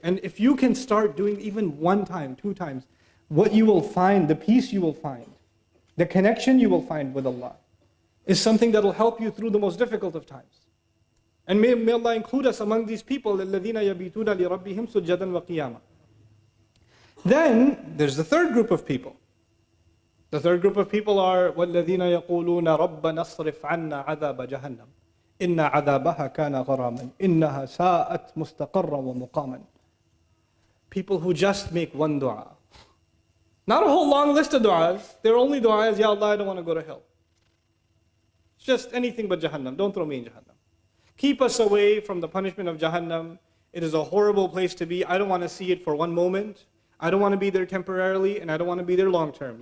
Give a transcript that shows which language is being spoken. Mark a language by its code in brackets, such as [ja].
[en] And if you can start doing even one time, 2 times, what you will find, the peace you will find, the connection you will find with Allah, is something that will help you through the most difficult of times. And may Allah include us among these people, [ar] الَّذِينَ يَبِيتُونَ لِرَبِّهِمْ سُجَّدًا وَقِيَامًا. [en] Then, there's the third group of people. The third group of people are [ar] وَالَّذِينَ يَقُولُونَ رَبَّنَا اصْرِفْ عَنَّا عَذَابَ جَهَنَّمَ إِنَّ عَذَابَهَا كَانَ غَرَامًا إِنَّهَا سَاءَتْ مُسْتَقَرًّا وَمُقَامًا. [en] People who just make one dua. Not a whole long list of du'as. Their only dua is, Ya Allah, I don't want to go to hell. It's just anything but Jahannam. Don't throw me in Jahannam. Keep us away from the punishment of Jahannam. It is a horrible place to be. I don't want to see it for one moment. I don't want to be there temporarily, and I don't want to be there long term.